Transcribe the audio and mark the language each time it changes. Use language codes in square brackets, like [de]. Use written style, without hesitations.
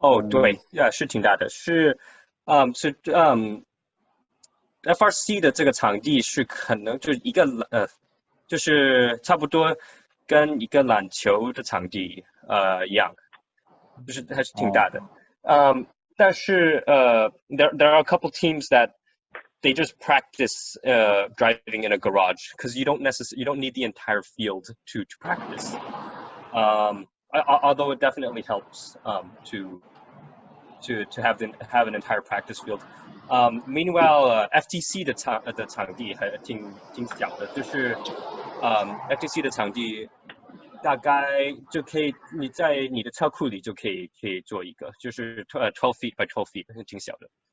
[zh] 对，是挺大的，FRC 的这个场地是可能就是一个就是差不多跟一个篮球的场地一样，就是还是挺大的。 [en] 但是there are a couple teams that they just practice driving in a garage because you don't need the entire field to practice. Although it definitely helps to have an entire practice field. [zh] Meanwhile, FTC 的场地还挺小的，就是FTC 的场地。大概就可以，你在你的车库里就可以做一个，就是 [en] 12 feet by 12 feet， [zh] 挺小的。